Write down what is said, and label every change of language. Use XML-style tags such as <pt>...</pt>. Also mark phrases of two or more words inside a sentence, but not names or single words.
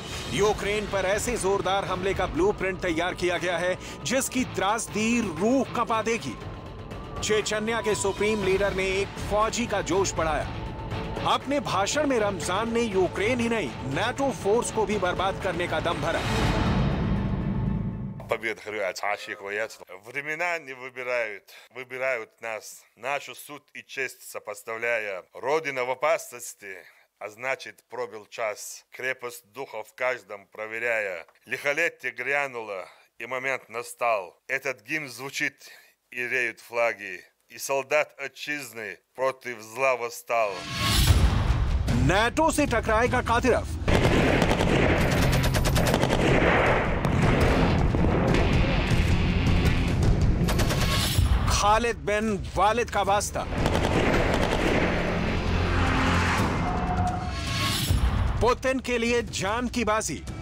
<hi>यूक्रेन पर ऐसे जोरदार हमले का ब्लूप्रिंट तैयार किया गया है जिसकी त्रासदी रूह कंपा देगी। चेचन्या के</hi> <en>supreme leader</en> <hi>ने एक फौजी का जोश बढ़ाया। अपने भाषण में रमजान ने यूक्रेन ही नहीं नाटो फोर्स को भी बर्बाद करने का दम भरा।</hi> <ru>Победа очікується. Времена не выбирают нас. Нашу суд и честь сопоставляя. Родина в опасности, а значит пробил час. Крепость духа в каждом проверяя. Лихолетие грянуло, и момент настал. Этот гимн звучит, и реют флаги. И солдат отчизны против зла восстал.</ru> <hi>नाटो से टकराएगा कादिरव। खालिद बिन वालिद का वास्ता। पुतिन के लिए जान की बाजी।</hi>